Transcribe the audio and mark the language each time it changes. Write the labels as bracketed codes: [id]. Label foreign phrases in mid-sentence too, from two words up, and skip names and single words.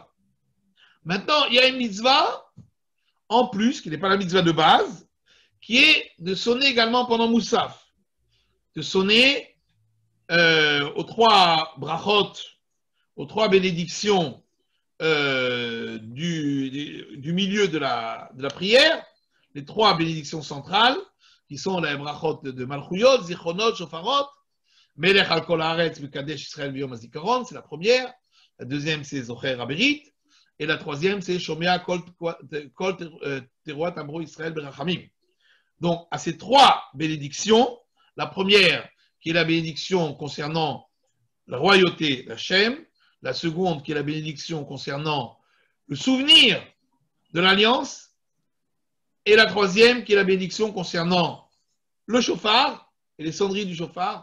[fr] Maintenant, il y a une mitzvah en plus, qui n'est pas la mitzvah de base, qui est de sonner également pendant Moussaf. De sonner aux 3 brachot, aux 3 bénédictions du milieu de la prière, les trois bénédictions centrales, qui sont les brachot de [he] מלכויות, זכרונות, שופרות, מלך על כל הארץ מקדש ישראל ביום הזיכרון, [fr] c'est la première. La deuxième, c'est [he] זוכר הברית. [fr] Et la troisième, c'est [he] שומע קול תרועת עמו ישראל ברחמים. [fr] Donc, à ces trois bénédictions, la première, qui est la bénédiction concernant la royauté d'Hachem, la seconde, qui est la bénédiction concernant le souvenir de l'alliance, et la troisième, qui est la bénédiction concernant le chauffard et les sonneries du chauffard.